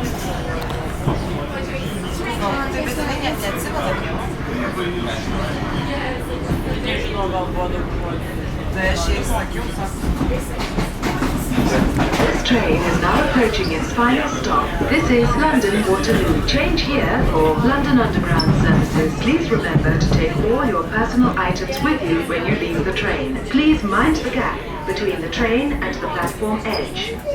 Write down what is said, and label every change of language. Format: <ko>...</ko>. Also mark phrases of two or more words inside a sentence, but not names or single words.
<lt>Tai bet jinai net neatsimena vieno. Nežinau, gal buvo daug žodžių. Tai aš jai sakiau,</lt> <en>This train is now approaching its final stop. This is London Waterloo. Change here for London Underground services. Please remember to take all your personal items with you when you leave the train. Please mind the gap between the train and the platform edge.</en>